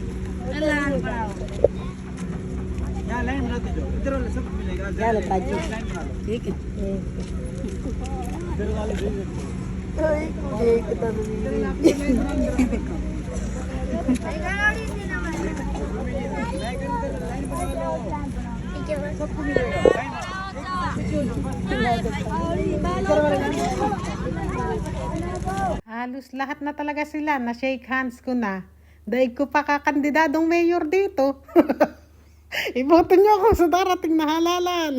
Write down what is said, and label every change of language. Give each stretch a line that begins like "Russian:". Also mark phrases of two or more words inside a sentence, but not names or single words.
Hindi: यहाँ लाइन बनाते जाओ इधर वाले सब मिलेगा चल भाजी लाइन बना लो ठीक है इधर वाले देख सबको मिलेगा
Filipino: Halos lahat na talaga sila na
English: shake hands
Filipino: ko na. Daig ko pa kakandidadong mayor dito. Iboto niyo ako sa darating na halalan.